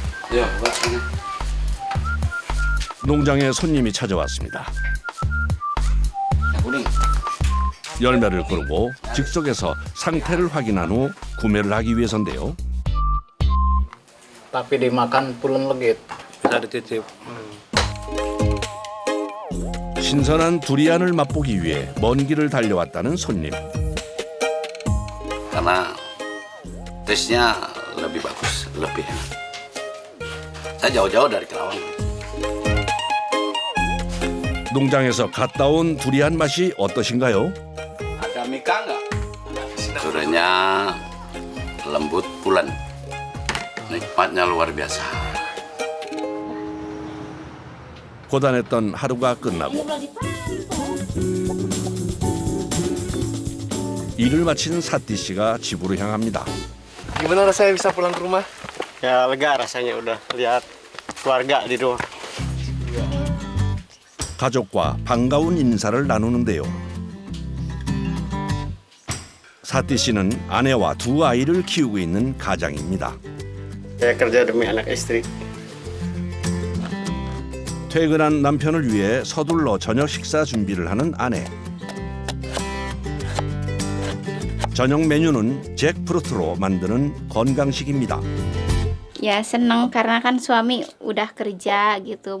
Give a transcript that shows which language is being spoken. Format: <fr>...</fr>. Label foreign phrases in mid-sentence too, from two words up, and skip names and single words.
<ko>농장에 손님이 찾아왔습니다. 열매를 고르고 즉석에서 상태를 확인한 후 구매를 하기 위해서인데요.</ko> <id>Tapi dimakan pulen legit. Bisa dititip.</id> <ko>신선한 두리안을 맛보기 위해 먼 길을 달려왔다는 손님.</ko> <id>Karena tesnya lebih bagus, lebih enak. Saya jauh-jauh dari Kerawang.</id> <ko>농장에서 갔다 온 두리안 맛이 어떠신가요?</ko> <id>Ada mika nggak? Duriannya lembut pulen. Nikmatnya luar biasa.</id> <ko>고단했던 하루가 끝나고 일을 마친 사띠 씨가 집으로 향합니다.</ko> <id>Gimana rasanya bisa pulang ke rumah? Ya lega rasanya udah lihat keluarga di rumah.</id> <ko>가족과 반가운 인사를 나누는데요. 사띠 씨는 아내와 두 아이를 키우고 있는 가장입니다.</ko> <id>Saya kerja demi anak istri.</id> <ko>퇴근한 남편을 위해 서둘러 저녁 식사 준비를 하는 아내. 저녁 메뉴는 잭프루트로 만드는 건강식입니다.</ko> <id>Ya seneng karena kan suami udah kerja gitu.</id>